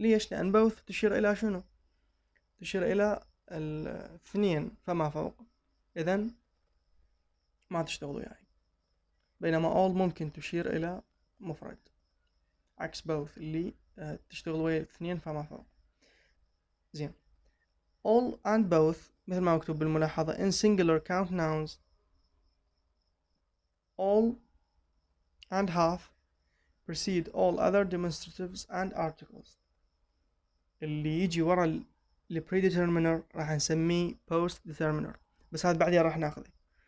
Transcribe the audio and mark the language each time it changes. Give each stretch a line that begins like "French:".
Arabic: ليش؟ لأن both تشير إلى شنو؟ تشير إلى الاثنين فما فوق، إذن ما تشتغلوا يعني. بينما all ممكن تشير إلى مفرد، عكس both اللي تشتغل ويا الاثنين فما فوق.
English: زين، all and both
Arabic: مثل ما مكتوب بالملاحظة
English: in singular count nouns all and half precede all other demonstratives and articles.
Arabic: اللي يجي ورا ال predeterminer راح نسميه postdeterminer، بس هذا بعدين راح ناخذه.